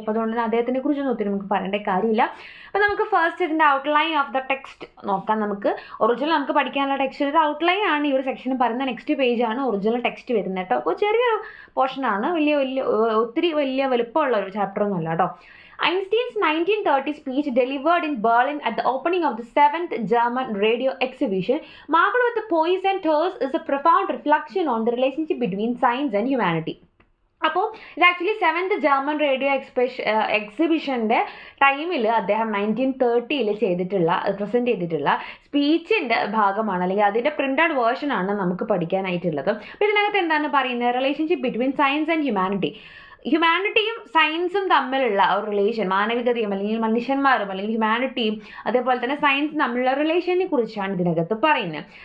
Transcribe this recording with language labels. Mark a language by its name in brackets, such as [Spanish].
[Malayalam] അപ്പോൾ അതുകൊണ്ട് തന്നെ അദ്ദേഹത്തിനെ കുറിച്ച് ഒത്തിരി നമുക്ക് പറയേണ്ട കാര്യമില്ല. അപ്പോൾ നമുക്ക് ഫസ്റ്റ് ഇതിൻ്റെ [English] outline of the text [Malayalam] നോക്കാം. നമുക്ക് ഒറിജിനൽ നമുക്ക് പഠിക്കാനുള്ള ടെക്സ്റ്റ് ഒരു ഔട്ട്ലൈൻ ആണ് ഈ ഒരു സെക്ഷന് പറയുന്ന. നെക്സ്റ്റ് പേജ് ആണ് ഒറിജിനൽ ടെക്സ്റ്റ് വരുന്നത് കേട്ടോ. അപ്പോൾ ചെറിയൊരു പോർഷനാണ്, ഒത്തിരി വലിയ വലുപ്പമുള്ള ഒരു ചാപ്റ്റർ ഒന്നും അല്ല കേട്ടോ. [English] Einstein's 1930 speech delivered in Berlin at the opening of the 7th German radio exhibition, marked with the poise and terse, is a profound reflection on the relationship between science and humanity. [Malayalam] അപ്പോൾ ഇത് actually 7th German radio എക്സിബിഷൻ്റെ ടൈമിൽ അദ്ദേഹം 1930 present ചെയ്തിട്ടുള്ള സ്പീച്ചിൻ്റെ ഭാഗമാണ്, അല്ലെങ്കിൽ അതിൻ്റെ printed വേർഷനാണ് നമുക്ക് പഠിക്കാനായിട്ടുള്ളത്. അപ്പോൾ ഇതിനകത്ത് എന്താണ് പറയുന്നത്? [English] relationship between science and [Malayalam] ഹ്യൂമാനിറ്റിയും സയൻസും തമ്മിലുള്ള ഒരു റിലേഷൻ, മാനവികതയും അല്ലെങ്കിൽ മനുഷ്യന്മാരും അല്ലെങ്കിൽ ഹ്യൂമാനിറ്റിയും അതേപോലെ തന്നെ സയൻസും തമ്മിലുള്ള റിലേഷനെ കുറിച്ചാണ് ഇതിനകത്ത് പറയുന്നത്.